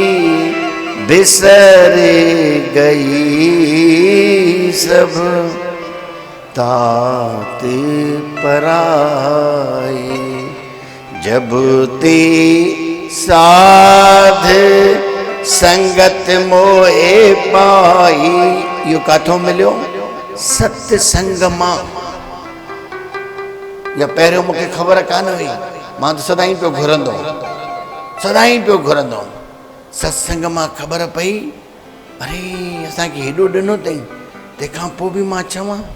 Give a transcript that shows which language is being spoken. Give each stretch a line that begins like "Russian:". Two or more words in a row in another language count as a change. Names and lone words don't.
Punjabi: ਬਿਸਰ ਗਈ ਸਭ ਤਾਤ ਪਰਾਈ ਜਬ ਤੇ ਸਾਧ ਸੰਗਤ ਮੋਹੇ ਪਾਈ
Sindhi: यो काथों मिलियो सत्संग मां या पहिरियों मूंखे ख़बर कान हुई मां त सदाईं पियो घुरंदो सत्संग मां ख़बर पई अरे असांखे हेॾो ॾिनो अथई तंहिंखां पोइ बि मां चवां